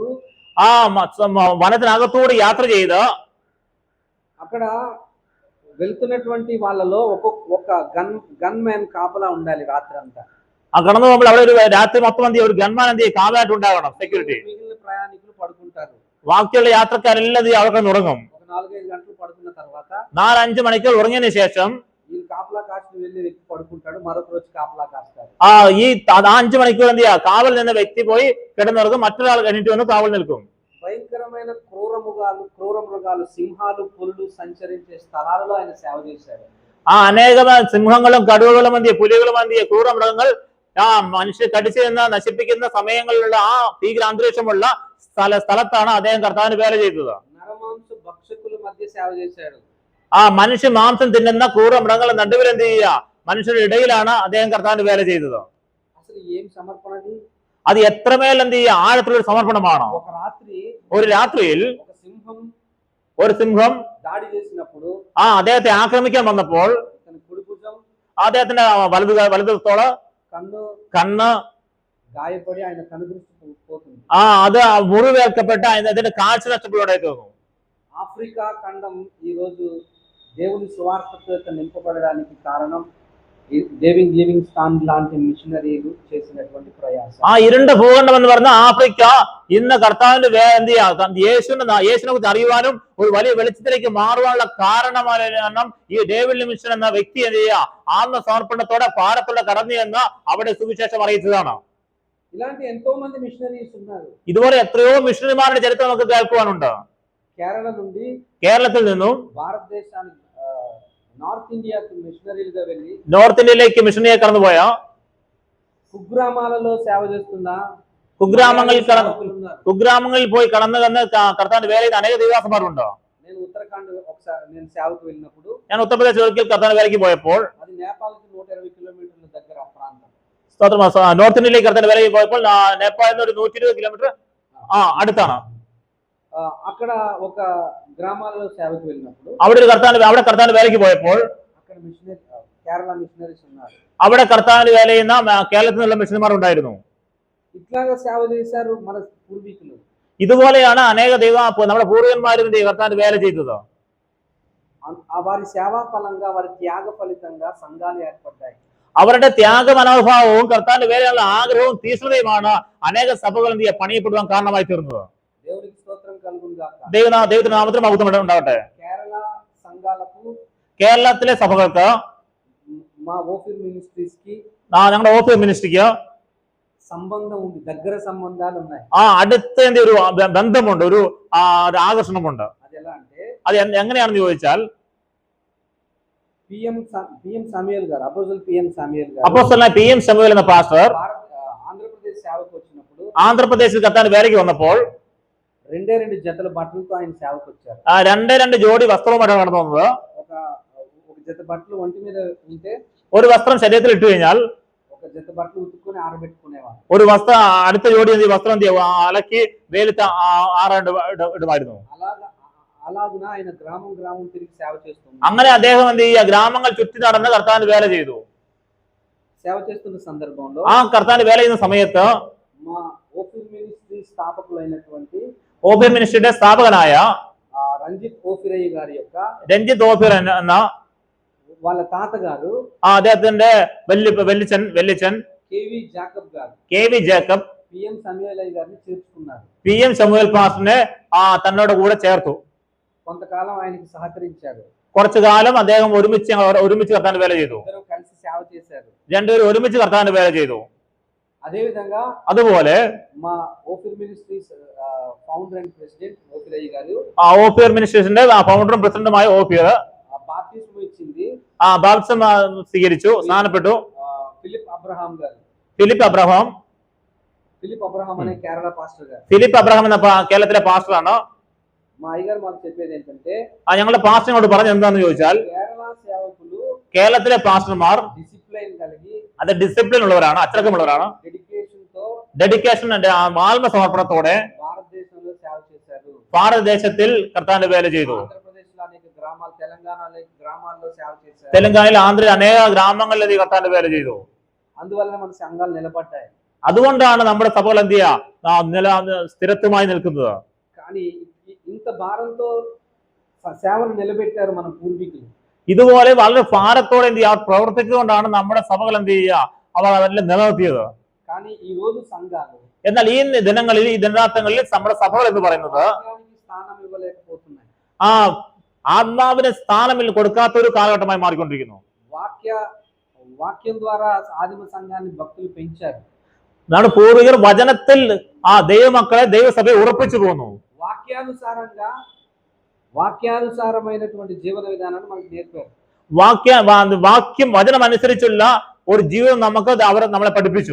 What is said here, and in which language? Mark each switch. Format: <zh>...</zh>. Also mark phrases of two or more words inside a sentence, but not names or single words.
<ml>వనത്തിനകത്തൂടെ യാത്ര ചെയ്ത്</ml> <te>అక్కడ వెళ్తున్నటువంటి వాళ్ళలో ఒక గన్ మ్యాన్ కాపలా ఉండాలి రాత్రి అంతా.</te> <ml>കടന്നു പോകുമ്പോൾ അവിടെ ഒരു രാത്രി മൊത്തം എന്ത് ഒരു ഗൺമാൻ എന്ത് കാവലായിട്ട് ഉണ്ടാകണം, സെക്യൂരിറ്റി.</ml> <te>మిగిలిన ప్రయాణికులు పడుకుంటారు.</te> <ml>ബാക്കിയുള്ള യാത്രക്കാരെല്ലാം അവിടെ ഉറങ്ങും.</ml> <te>ఒక 4-5 గంటలు పడుకున్న తర్వాత</te> <ml>4-5 മണിക്കൂർ ഉറങ്ങിയതിനു ശേഷം</ml> <te>ఈ కాపలా కాసిన వెళ్ళి వ్యక్తి పడుకుంటాడు, మరొక రోజు కాపలా కాస్తాడు.</te> <ml>ഈ 5 മണിക്കൂർ എന്ത് ചെയ്യുക കാവൽ നിന്ന വ്യക്തി പോയി കിടന്നുറങ്ങും, മറ്റൊരാൾ കഴിഞ്ഞിട്ട് വന്ന് കാവൽ നിൽക്കും.</ml> <te>భయంకరమైన క్రూర మృగాలు సింహాలు పులులు సంచరించే స్థలాలలో ఆయన సేవ చేశాడు.</te> <ml>അനേകം സിംഹങ്ങളും കടുവകളും എന്ത് പുലികളും എന്ത് ക്രൂരമൃഗങ്ങൾ മനുഷ്യ കടിച്ചു നിന്ന് നശിപ്പിക്കുന്ന സമയങ്ങളിലുള്ള ഭീകര അന്തരീക്ഷമുള്ള സ്ഥലത്താണ് അദ്ദേഹം കർത്താവിന് വേല ചെയ്തത്.</ml> <te>నరమాంస భక్షకుల మధ్య సేవ చేశాడు.</te> <ml>മനുഷ്യ മാംസം തിന്നുന്ന ക്രൂരമൃഗങ്ങളുടെ നടുവിൽ എന്ത് ചെയ്യുക മനുഷ്യരുടെ ഇടയിലാണ് അദ്ദേഹം കർത്താവിന് വേല ചെയ്തത്.</ml> <te>అసలు ఏం సమర్పణది,</te> <ml>അത് എത്രമേൽ എന്ത് ചെയ്യുക ആഴത്തിലുള്ള സമർപ്പണമാണ്. ഒരു രാത്രിയിൽ ഒരു സിംഹം</ml> <te>దాడి చేసినప్పుడు</te> <ml>അദ്ദേഹത്തെ ആക്രമിക്കാൻ വന്നപ്പോൾ അദ്ദേഹത്തിന്റെ വലതുത്തോള് കണ്ണ്</ml> <te>గాయపడి ఆయన కనుదృష్టి పోతుంది.</te> <ml>അത് മുറിവേൽക്കപ്പെട്ട് അതിന്റെ കാഴ്ച നഷ്ടപ്പെടുകയായി തോന്നുന്നു.</ml> <te>ఆఫ్రికా ఖండం ఈ రోజు దేవుని సువార్తతో నింపబడడానికి కారణం లివింగ్ స్టాన్ లాంటి మిషనరీలు చేసినటువంటి ప్రయాసం.</te> <ml>ഇരുണ്ട ഭൂഖണ്ഡം എന്ന് പറഞ്ഞ ആഫ്രിക്ക ഇന്ന് കർത്താവിന്റെ എന്ത് ചെയ്യാം, യേശുവിനെ കുറിച്ച് അറിയുവാനും ഒരു വലിയ വെളിച്ചത്തിലേക്ക് മാറുവാനുള്ള കാരണമാണ് ഈ ഡേവിഡ് ലിവിങ്സ്റ്റൺ എന്ന വ്യക്തി എന്ത് ചെയ്യുക, ആത്മസമർപ്പണത്തോടെ ഭാരത്തോടെ കടന്നു എന്ന് അവിടെ സുവിശേഷം അറിയിച്ചതാണ്.</ml> <te>ఇలాంటి ఎంతో మంది మిషనరీస్ ఉన్నారు.</te> <ml>ഇതുപോലെ എത്രയോ മിഷണറിമാരുടെ ചരിത്രം നമുക്ക് കേൾക്കുവാനുണ്ട്. കേരളത്തിൽ നിന്നും</ml> <te>భారతదేశానికి నార్త్ ఇండియాకి మిషనరీలుగా వెళ్ళి</te> <ml>നോർത്ത് ഇന്ത്യയിലേക്ക് മിഷണറിയെ കടന്നുപോയ</ml> <te>കുഗ്രാമാలలో సేవ చేస్తున్న</te> <ml>കുഗ്രാമങ്ങളിൽ പോയി കടന്നു കർത്താവിന്റെ വേലയിൽ അനേക ദൈവദാസന്മാരുണ്ട്.</ml> <te>నేను ఉత్తరాఖండ్ ఒకసారి నేను సేవకు వెళ్ళినప్పుడు</te> <ml>ഞാൻ ഉത്തർപ്രദേശ് ഒരിക്കൽ കർത്താവിന്റെ വേലയ്ക്ക് പോയപ്പോൾ</ml> <te>అది నేపాల్కి 120 కిలోమీటర్ల దగ్గర ఆ ప్రాంతం.</te> <ml>നോർത്ത് ഇന്ത്യയിലേക്ക് കർത്താവിന്റെ വേലയ്ക്ക് പോയപ്പോൾ നേപ്പാളിൽ നിന്ന് ഒരു 120 കിലോമീറ്റർ അടുത്താണ്.</ml> <te>అక్కడ ఒక గ్రామాలలో సేవకు వెళ్ళినప్పుడు</te> <ml>അവിടെ കർത്താവിന്റെ വേലയ്ക്ക് പോയപ്പോൾ</ml> <te>అక్కడ మిషనరీ కేరళ మిషనరీస్ ఉన్నారు.</te> <ml>അവിടെ കർത്താവിന്റെ വേല ചെയ്യുന്ന കേരളത്തിൽ നിന്നുള്ള മിഷണറിമാർ ഉണ്ടായിരുന്നു.</ml> <te>ఇట్లాగా సేవ చేశారు మన పూర్వీకులు.</te> <ml>ഇതുപോലെയാണ് അനേക നമ്മുടെ പൂർവികന്മാരും കർത്താവിന്റെ വേല ചെയ്തത്.</ml> <te>వారి సేవా ఫలంగా వారి త్యాగ ఫలితంగా సంఘాలు ఏర్పడ్డాయి.</te> <ml>അവരുടെ ത്യാഗ മനോഭാവവും കർത്താവിന്റെ വേലയുള്ള ആഗ്രഹവും തീഷ്ണതയുമാണ് അനേക സഭകൾ എന്ത് ചെയ്യാൻ പണിയപ്പെടുവാൻ കാരണമായി തീർന്നത്.</ml> <te>దేవునికి స్తోత్రం కలుగును గాక.</te> <ml>ദൈവത്തിന്റെ നാമത്തിന് മഹത്വം ഉണ്ടാവട്ടെ.</ml> <te>కేరళ సంఘాలకు</te> <ml>കേരളത്തിലെ സഭകൾക്ക്</ml> <te>మా ఓఫీర్ మినిస్ట్రీస్ కి</te> <ml>ഞങ്ങളുടെ ഓഫീസ് മിനിസ്ട്രിക്ക്</ml> <te>సంబంధం ఉంది, దగ్గర సంబంధాలు ఉన్నాయి.</te> <ml>അടുത്ത ഒരു ബന്ധമുണ്ട്, ഒരു ആകർഷണമുണ്ട്.</ml> <te>అది ఎలా అంటే</te> <ml>അത് എങ്ങനെയാണെന്ന് ചോദിച്ചാൽ</ml> <te>పిఎం సమయల్ గారు, అపోజిల్ పిఎం సమయల్ గారు,</te> <ml>അപ്പോസ്തലനായ PM ശമൂവേൽ എന്ന പാസ്റ്റർ</ml> <te>ఆంధ్రప్రదేశ్ సేవకు వచ్చినప్పుడు</te> <ml>ആന്ധ്രാപ്രദേശിൽ കർത്താവിന്റെ വേലയ്ക്ക് വന്നപ്പോൾ</ml> <te>రెండే జతల బట్టలతో ఆయన సేవకు వచ్చారు.</te> <ml>രണ്ട് ജോഡി വസ്ത്രവുമായിട്ടാണ് കടന്നു വന്നത്.</ml> <te>ఒక జత బట్టలు ఒంటి మీద ఉంటే</te> <ml>ഒരു വസ്ത്രം ശരീരത്തിൽ ഇട്ടു കഴിഞ്ഞാൽ</ml> <te>ఒక జత బట్టలు ఉతుక్కొని ఆరబెట్టుకునేవారు.</te> <ml>ഒരു വസ്ത്രം അടുത്ത ജോഡി വസ്ത്രം അലക്കി വെയിലത്ത് ഇടുമായിരുന്നു.</ml> <te>అలాగున ఆయన గ్రామం తిరిగి సేవ చేస్తున్నారు.</te> <ml>അങ്ങനെ അദ്ദേഹം എന്ത് ചെയ്യുക, ഗ്രാമങ്ങൾ ചുറ്റി നടന്ന് കർത്താവിന്റെ വേല ചെയ്തു.</ml> <te>సేవ చేస్తున్న సందర్భంలో</te> <ml>കർത്താവിന്റെ വേല ചെയ്യുന്ന സമയത്ത്</ml> <te>మా ఓఫీర్ మినిస్ట్రీ స్థాపకులైనటువంటి</te> <ml>ഓഫീർ മിനിസ്ട്രിയുടെ സ്ഥാപകനായ</ml> <te>రంజిత్ ఓఫిరయ్య గారి యొక్క</te> <ml>രഞ്ജിത്ത് ഓഫീർ എന്ന</ml> <te>వాళ్ళ తాతగారు</te> <ml>അദ്ദേഹത്തിന്റെ വെല്ലിച്ചൻ KV ജേക്കബ്</ml> <te>PM సమయలయ్య గారిని చేర్చుకున్నారు.</te> <ml>PM ശമൂവേൽ പാസ്റ്ററിനെ തന്നോട് കൂടെ ചേർത്തു.</ml> <te>కొంతకాలం ఆయనకి సహకరించారు.</te> <ml>കുറച്ചു കാലം അദ്ദേഹം ഒരുമിച്ച് കർത്താവിന്റെ വേല ചെയ്തു.</ml> <te>కలిసి సేవ చేశారు.</te> <ml>രണ്ടുപേരും ഒരുമിച്ച് കർത്താവിന്റെ വേല ചെയ്തു.</ml> <te>అదే విధంగా</te> <ml>അതുപോലെ</ml> <te>మా ఓఫీర్ మినిస్ట్రీస్</te> <en>founder and president</en> <te>ఓఫిరయ్య గారు,</te> <ml>ഓഫീർ മിനിസ്ട്രീസിന്റെ ഫൗണ്ടറും പ്രസിഡന്റുമായ ഓഫീർ</ml> <te>బాప్టిజం ఇచ్చింది,</te> <ml>ബാപ്റ്റിസം സ്വീകരിച്ചു, സ്നാനപ്പെട്ടു.</ml> <te>ఫిలిప్ అబ్రహాం గారు,</te> <ml>ഫിലിപ്പ്</ml> <te>అబ్రహాం అనే కేరళ పాస్టర్ గారు.</te> <ml>ഫിലിപ്പ് അബ്രഹാം എന്ന കേരളത്തിലെ പാസ്റ്ററാണ്.</ml> <te>మా అయ్యగారు మాకు చెప్పేది ఏంటంటే</te> <ml>ഞങ്ങളുടെ പാസ്റ്ററിനോട് പറഞ്ഞത് എന്താണെന്ന് ചോദിച്ചാൽ</ml> <te>కేరళ సేవకులు</te> <ml>കേരളത്തിലെ പാസ്റ്റർമാർ</ml> <te>డిసిప్లిన్ కలిగి</te> <ml>അത് ഡിസിപ്ലിൻ ഉള്ളവരാണ്, അച്ചടക്കമുള്ളവരാണ്. ഡെഡിക്കേഷൻ ആത്മസമർപ്പണത്തോടെ</ml> <te>భారతదేశంలో సేవ చేశారు.</te> <ml>ഭാരതദേശത്തിൽ കർത്താവിന്റെ വേല ചെയ്തു.</ml> <te>ఆంధ్రప్రదేశ్లో అనేక గ్రామాలు, తెలంగాణలో గ్రామాల్లో సేవ చేశారు.</te> <ml>തെലങ്കാനയിൽ ആന്ധ്രയിൽ അനേക ഗ്രാമങ്ങളിൽ കർത്താവിന്റെ വേല ചെയ്തു.</ml> <te>అందువల్ల మన సంఘాలు నిలబడ్డాయి.</te> <ml>അതുകൊണ്ടാണ് നമ്മുടെ സഭകൾ എന്ത് ചെയ്യുക, സ്ഥിരത്വമായി നിൽക്കുന്നത്.</ml> <te>కానీ ఇంత భారంతో సేవను నిలబెట్టారు మన పూర్వీకులు.</te> <ml>ഇതുപോലെ വളരെ ഭാരത്തോടെ എന്ത് ചെയ്യുക പ്രവർത്തിച്ചുകൊണ്ടാണ് നമ്മുടെ സഭകൾ എന്ത് ചെയ്യുക, അവർ അതെല്ലാം നിലനിർത്തിയത്.</ml> <te>కానీ ఈ రోజు సంఘాలు</te> <ml>എന്നാൽ ഈ ദിനങ്ങളിൽ, ഈ ദിനാന്തങ്ങളിൽ നമ്മുടെ സഭകൾ എന്ന് പറയുന്നത്</ml> <te>స్థానం ఇవ్వలేకపోతున్నాయి.</te> <ml>ആത്മാവിന് സ്ഥാനം കൊടുക്കാത്ത ഒരു കാലഘട്ടമായി മാറിക്കൊണ്ടിരിക്കുന്നു.</ml> <te>వాక్యం ద్వారా ఆదిమ సంఘాన్ని భక్తులు పెంచారు.</te> <ml>നമ്മുടെ പൂർവികർ വചനത്തിൽ ദൈവമക്കളെ, ദൈവസഭയെ ഉറപ്പിച്ചു പോന്നു.</ml> <te>వాక్యానుసారమైనటువంటి జీవన విధానాన్ని మనకు నేర్పారు.</te> <ml>വാക്യം വചനം അനുസരിച്ചുള്ള ഒരു ജീവിതം അവർ നമ്മളെ പഠിപ്പിച്ചു.</ml>